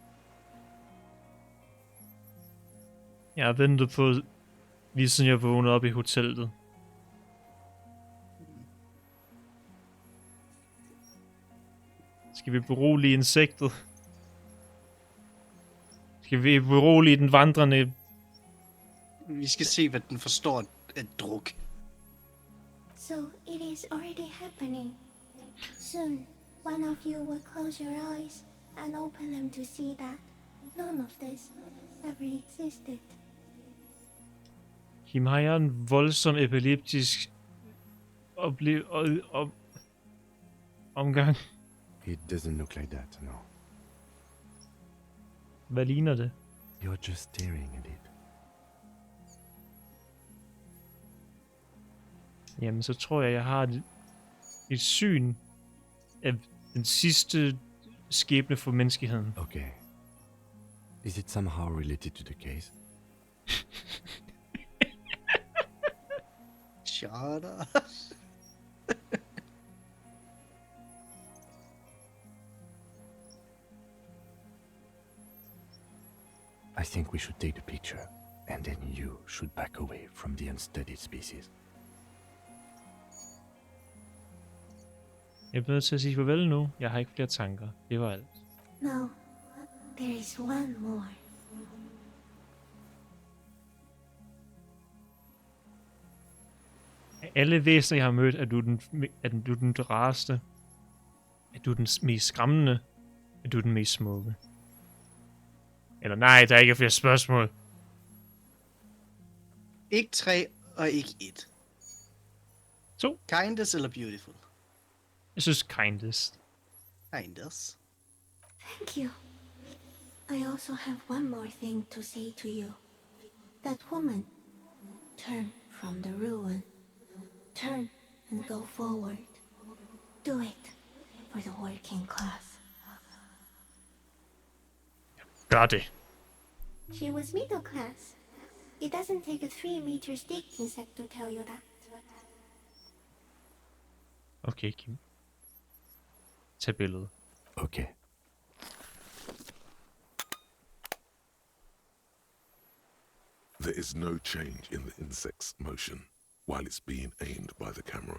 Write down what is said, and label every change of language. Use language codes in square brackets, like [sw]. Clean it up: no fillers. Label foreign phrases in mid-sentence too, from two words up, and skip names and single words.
[da] Jeg har ventet på, lige siden jeg vågnede op i hotellet. Skal vi berolige insektet? Skal vi berolige den vandrende? Vi skal se, hvad den forstår af druk. [en] So it is already happening. Soon, one of you will close your eyes and open them to see that none of this ever existed. [da] Kim, har jeg en voldsom epileptisk omgang? [en] It doesn't look like that, no. [da] Hvad ligner det? [en] You're just staring at it. [da] Jamen, så tror jeg har et syn af den sidste skæbne for menneskeheden. [en] Okay. Is it somehow related to the case? Shut up. I think we should take the picture, and then you should back away from the unstudied species. [da] Jeg bliver nødt til at sige farvel nu. Jeg har ikke flere tanker. Det var alt. [en] No, there is one more. [da] Af alle væsener, jeg har mødt, er du den rareste. Er du den mest skræmmende. Er du den mest smukke. Eller nej, der er ikke flere spørgsmål. Ikke 3 og ikke 1. 2. [en] Kindest eller beautiful? [da] Jeg synes kindest. Kindest. [en] Thank you. I also have one more thing to say to you. That woman, turn from the ruin. Turn and go forward. Do it for the working class. [da] Gør det. [en] She was middle class. It doesn't take a 3-meter stick insect to tell you that. [da] Okay, Kim. Tag billedet. Okay. [en] There is no change in the insect's motion while it's being aimed by the camera.